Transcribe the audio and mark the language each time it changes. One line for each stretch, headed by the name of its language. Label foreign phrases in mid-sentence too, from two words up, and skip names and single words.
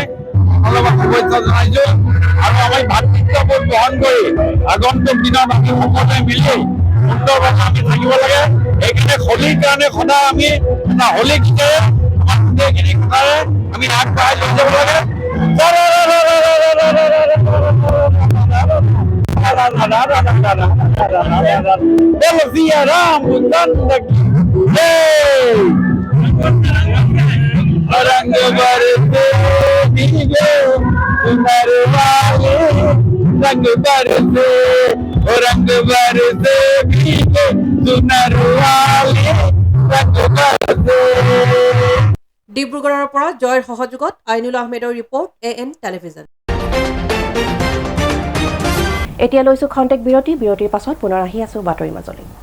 Assamese: শুভেচ্ছা জনাইছোঁ আৰু আমি ভাতৃত্ববোধ গ্ৰহণ কৰি আগন্তুক দিনত আমি সকলোৱে মিলি সুন্দৰভাৱে আমি থাকিব লাগে সেইকাৰণে হলিৰ কাৰণে সদায় আমি এটা হলি গীতেৰে আমাৰ গোটেইখিনি কথাৰে আমি আগবঢ়াই লৈ যাব লাগে
Hindi: रंग बरसे भीगे सुनर वाले रंग बरसे रंग बरसे भीगे सुनर वाले रंग बरसे
Assamese: ডিব্ৰুগড়ৰ পৰা জয়ৰ সহযোগত আইনুল আহমেদৰ ৰিপৰ্ট AN টেলিভিজন এতিয়া লৈছোঁ খন্তেক বিৰতিৰ পাছত পুনৰ আহি আছোঁ বাতৰি মাজলৈ